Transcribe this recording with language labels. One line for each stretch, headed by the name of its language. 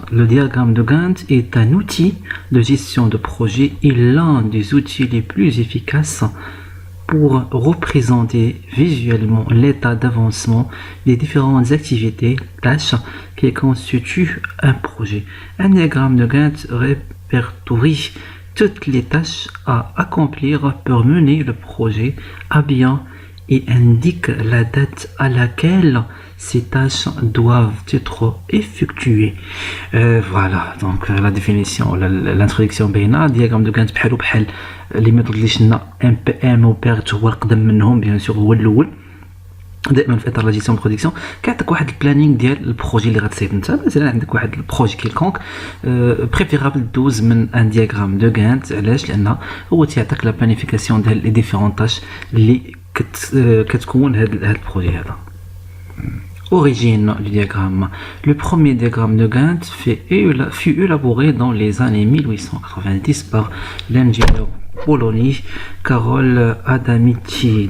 French: Le diagramme de Gantt est un outil de gestion de projet et l'un des outils les plus efficaces pour représenter visuellement l'état d'avancement des différentes activités, tâches qui constituent un projet. Un diagramme de Gantt répertorie toutes les tâches à accomplir pour mener le projet à bien et indique la date à laquelle ces tâches doivent être effectuées. Voilà, donc la définition, l'introduction
Arabic: بينها
French: diagramme de Gantt
Arabic: بحال
French: les méthodes
Arabic: اللي شفنا MPM و PERT هو القدم منهم بيان سور هو الاول دائما في اطار لا جيستيون برودكسيون كيعطيك واحد البلانينغ ديال البروجي اللي غتصايب انت. مثلا عندك واحد البروجي كيلكونك بريفيرابل دوز من ان دياغرام دو غانت. علاش؟ لان هو تيعطيك لا بلانيفيكاسيون ديال لي ديفيرون تاش اللي كتكون هاد البروجي هذا.
French: Origine du diagramme. Le premier diagramme de Gantt fut élaboré dans les années 1890 par l'ingénieur polonais Karol Adamici.